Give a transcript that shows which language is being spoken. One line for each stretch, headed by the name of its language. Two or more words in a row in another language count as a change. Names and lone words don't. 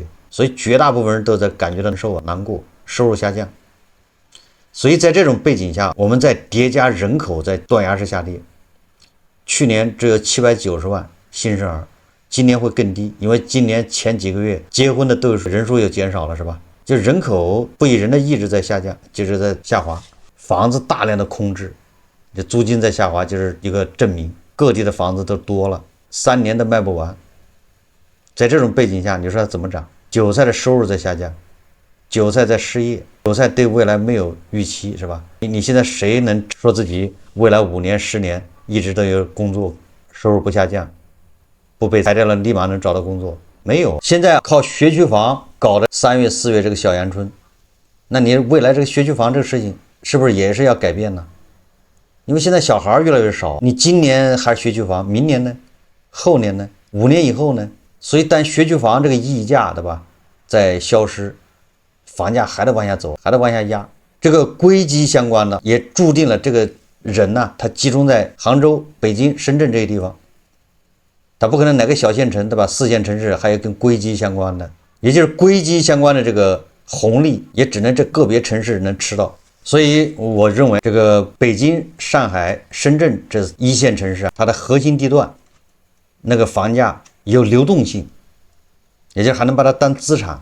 Chinese: 所以絕大部分人都在感覺到受難過，收入下降。所以在這種背景下，我們在疊加人口在斷崖式下跌，去年只有790萬新生兒。今年會更低，因為今年前幾個月結婚的都是人數又減少了，是吧？就人口不以人的意志在下降，就是在下滑，房子大量的空置，这租金在下滑，就是一個證明。各地的房子都多了，3年都賣不完。在這種背景下，你說它怎麼漲？韭菜的收入在下降，韭菜在失業，韭菜對未來沒有預期，是吧？你現在誰能說自己未來5年、10年一直都有工作，收入不下降？不被裁掉了，立馬能找到工作？沒有。現在靠學區房搞的3月、4月這個小陽春，那你未來這個學區房這個事情是不是也是要改變呢？因為現在小孩越來越少，你今年還是學區房，明年呢？後年呢？5年以後呢？所以但學區房這個溢價，對吧，在消失，房價還得往下走，還得往下壓。這個硅基相關的也注定了這個人呢，他集中在杭州、北京、深圳這些地方。它不可能哪個小縣城，對吧？4線城市還有跟硅基相關的，也就是硅基相關的這個紅利，也只能這個別城市能吃到。所以我認為這個北京、上海、深圳這一線城市啊，它的核心地段那個房價有流動性，也就是還能把它當資產。